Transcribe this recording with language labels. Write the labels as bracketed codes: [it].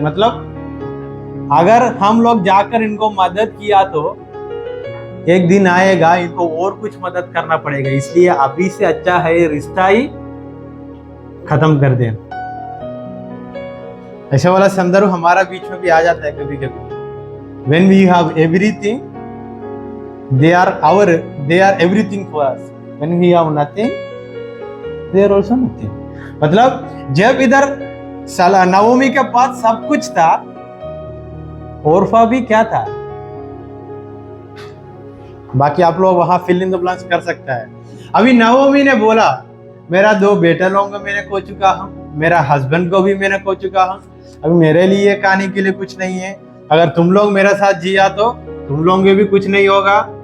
[hi] मतलब अगर हम लोग जाकर इनको मदद किया तो एक दिन आएगा इनको और कुछ मदद करना पड़ेगा, इसलिए अभी से अच्छा है ये रिश्ता ही खत्म कर दें। ऐसा वाला संदर्भ हमारा बीच में भी आ जाता है कभी कभी। [en] When we have everything, they are everything for us. When we have nothing, they are also nothing. [hi] मतलब जब इधर नवोमी के पास सब कुछ था, ओरफा भी क्या था? बाकी आप लोग वहां [en] fill in the blanks [hi] कर सकता है। अभी नवोमी ने बोला मेरा 2 बेटा लोगों को मैंने खो चुका हूं, मेरा हस्बैंड को भी मैंने खो चुका हूं, अभी मेरे लिए खाने के लिए कुछ नहीं है, अगर तुम लोग मेरे साथ जिया तो तुम लोगों के भी कुछ नहीं होगा।